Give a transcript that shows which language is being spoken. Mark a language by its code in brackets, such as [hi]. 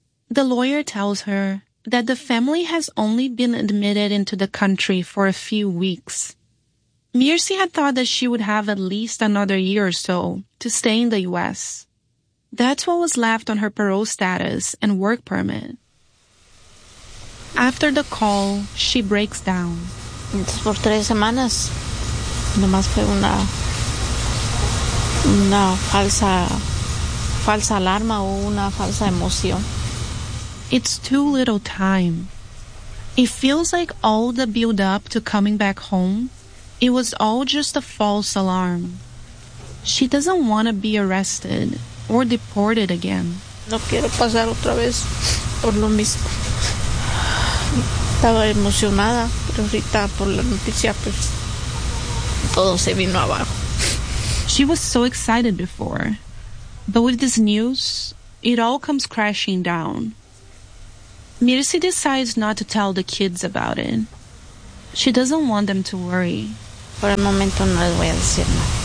[en] The lawyer tells her that the family has only been admitted into the country for a few weeks. Mircea had thought that she would have at least another year or so to stay in the U.S. That's what was left on her parole status and work permit. After the call, she breaks down. [es] Entonces, por tres semanas, nomás fue una falsa alarma o una falsa emoción. [en] It's too little time. It feels like all the build-up to coming back home, it was all just a false alarm. She doesn't want to be arrested or deported again. [es] No quiero pasar otra vez por lo mismo. Estaba emocionada, pero ahorita por la noticia, pues, todo se vino abajo. [en] She was so excited before, but with this news, it all comes crashing down. Mirsi decides not to tell the kids about it. She doesn't want them to worry. [es] Por el momento no les voy a decir nada.